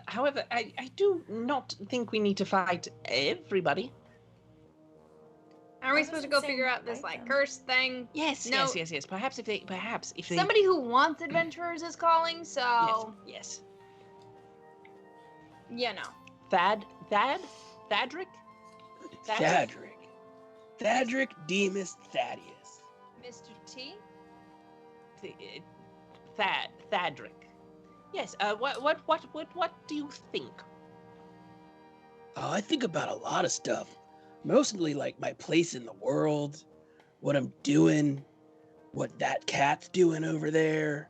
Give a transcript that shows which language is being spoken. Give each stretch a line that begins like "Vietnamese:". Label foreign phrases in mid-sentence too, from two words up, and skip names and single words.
English: However, I do not think we need to fight everybody. Aren't we I supposed to wasn't go saying figure out this fight like them. curse thing? Yes, No. yes. Perhaps if they Somebody who wants adventurers is calling, so Yes. you know. Thadric? Thadric. Thadric Demus Thaddeus. Mr. T? Thadric. Yes. What do you think? Oh, I think about a lot of stuff. Mostly like my place in the world, what I'm doing, what that cat's doing over there.